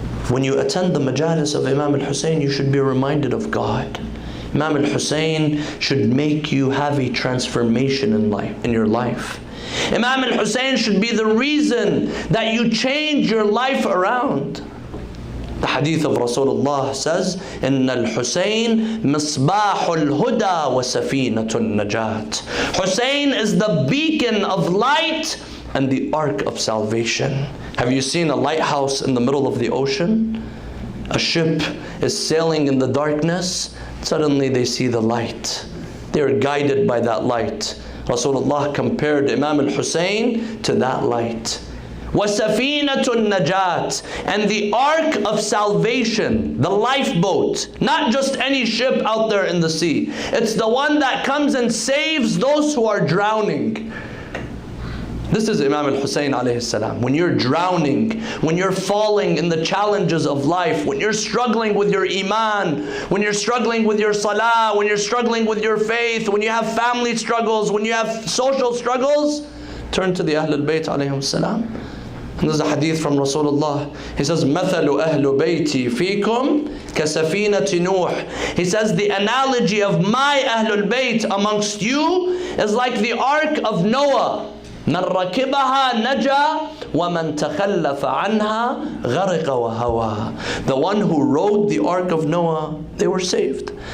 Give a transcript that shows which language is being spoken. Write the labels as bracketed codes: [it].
[en] When you attend the majalis of Imam al-Hussayn, you should be reminded of God. Imam al-Hussayn should make you have a transformation in your life. Imam al-Hussayn should be the reason that you change your life around. The hadith of Rasulullah says, [ar] إِنَّ الْحُسَيْنِ مِصْبَاحُ الْهُدَى وَسَفِينَةُ النَّجَاةِ. [en] Hussayn is the beacon of light and the ark of salvation. Have you seen a lighthouse in the middle of the ocean? A ship is sailing in the darkness. Suddenly they see the light. They are guided by that light. Rasulullah compared Imam al-Hussayn to that light. [ar] وَسَفِينَةُ النَّجَاةِ, [en] and the ark of salvation, the lifeboat, not just any ship out there in the sea. It's the one that comes and saves those who are drowning. This is Imam al-Hussayn alayhi salam. When you're drowning, when you're falling in the challenges of life, when you're struggling with your iman, when you're struggling with your salah, when you're struggling with your faith, when you have family struggles, when you have social struggles, turn to the Ahlul Bayt alayhim salam And there's a hadith from Rasulullah. He says, [ar] مَثَلُ أَهْلُ بَيْتِي فِيكُمْ كَسَفِينَةِ نُوح. [en] He says, the analogy of my Ahlul Bayt amongst you is like the ark of Noah. [ar] مَنْ رَكِبَهَا نَجَى وَمَنْ تَخَلَّفَ عَنْهَا غَرِقَ وَهَوَى. [en] The one who rode the ark of Noah, they were saved.